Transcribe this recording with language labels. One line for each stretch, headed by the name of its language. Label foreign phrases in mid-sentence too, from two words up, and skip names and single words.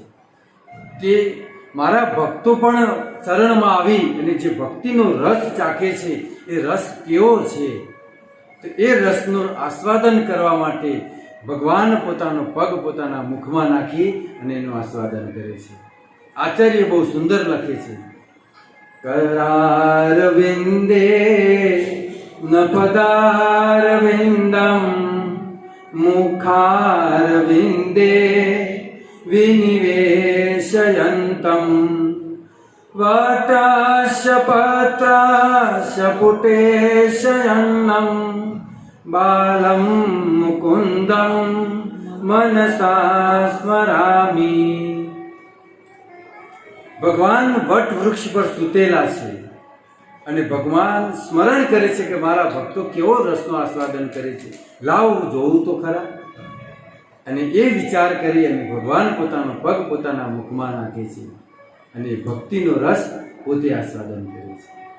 Gujarati: કે મારા ભક્તો પણ ચરણમાં આવી અને જે ભક્તિનો રસ ચાખે છે, એ રસ કેવો છે? તો એ રસનું આસ્વાદન કરવા માટે ભગવાન પોતાનો પગ પોતાના મુખમાં નાખી અને એનું આસ્વાદન કરે છે. આચાર્ય બહુ સુંદર લખે છે,
Sanskrit: करारविन्दे न पदारविन्दं मुखारविन्दे विनिवेशयन्तं वटास्य पत्रास्य पुटेशयन्नं बालं मुकुन्दं मनसा स्मरामि.
Gujarati: ભગવાન વટ વૃક્ષ પર સૂતેલા છે અને ભગવાન સ્મરણ કરે છે કે મારા ભક્તો કેવો રસનો આસ્વાદન કરે છે, લાવ જોવું તો ખરા. અને એ વિચાર કરી અને ભગવાન પોતાનો પગ પોતાના મુખમાં નાખે છે અને ભક્તિનો રસ પોતે આસ્વાદન કરે છે.